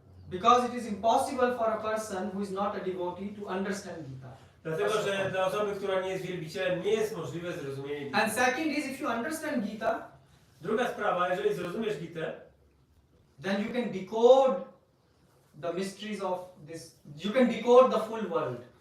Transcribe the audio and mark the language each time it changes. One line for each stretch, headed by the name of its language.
English: Because it is impossible for a person who is not a devotee to understand Gita.
Polish: Dlatego, że dla osoby, która nie jest wielbicielem, nie jest możliwe zrozumienie Gity.
English: And second is, if you understand Gita,
Polish: Druga sprawa, jeżeli zrozumiesz Gitę,
English: then you can decode the mysteries of this. You can decode the full world.